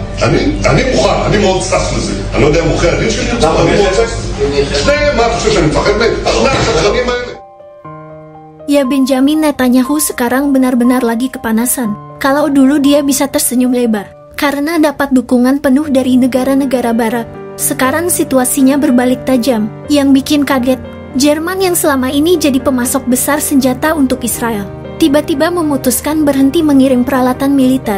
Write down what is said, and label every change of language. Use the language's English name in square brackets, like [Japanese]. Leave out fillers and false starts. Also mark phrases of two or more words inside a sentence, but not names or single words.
[Hebrew] אני מוכן, אני מאוד צף לזה. אני לא יודע אם עורכי הדין שלי יוצא, אני מאוד צף לזה. מה אתה חושב שאני מפחד מהם? שני השקרנים האלה. [Indonesian] Ya, Benjamin Netanyahu sekarang benar-benar lagi kepanasan. Kalau dulu dia bisa tersenyum lebar karena dapat dukungan penuh dari negara-negara barat, sekarang situasinya berbalik tajam. Yang bikin kaget, Jerman yang selama ini jadi pemasok besar senjata untuk Israel, tiba-tiba memutuskan berhenti mengirim peralatan militer.